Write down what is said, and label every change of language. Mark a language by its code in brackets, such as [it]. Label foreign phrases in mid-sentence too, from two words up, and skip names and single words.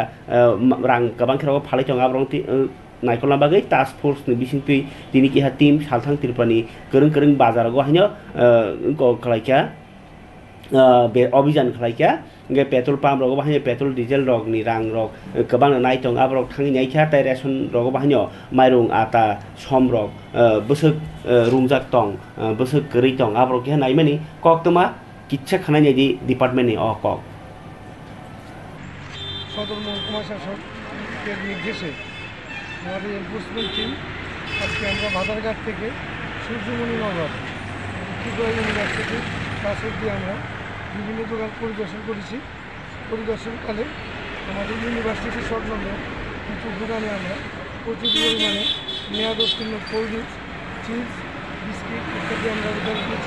[trp] रां गोबां खेराव फालै तं आब्रं नायखलना बागै [en] task force [trp] नि बिसिंतुइ दिनि किहा टीम सालथां त्रिपुरानि गोरों गोरों बाजाराव हायनो उनको खलाइका बे अभियान खलाइका गे [en] petrol pump [trp] रग बाहायनो [en] petrol diesel [trp] रग नि रां रग गोबां नायथं आब्रक थांनि नायखा ताइ रेशन रग बाहायनो माइरं आटा सम रग बोसोक रुंजाक तं बोसोक गरै तं आब्रक किहा नायमानि कक्तमा किच्छा खानाय नायदि डिपार्टमेन्टनि अ कक [bn] সদর মহকুমা শাসক কে নির্দেশে আমাদের [en] enforcement team [bn] আজকে আমরা বাজারঘাট থেকে সূর্যমণি নগর ত্রিপুরা ইউনিভার্সিটির কাছ অব্দি আমরা বিভিন্ন দোকান পরিদর্শন করেছি। পরিদর্শনকালে আমাদের ইউনিভার্সিটির সংলগ্ন কিছু দোকানে আমরা প্রচুর পরিমাণে মেয়াদোত্তীর্ণ [en] cold drinks, [bn] চিপস, বিস্কিট ইত্যাদি আমরা উদ্ধার করেছি।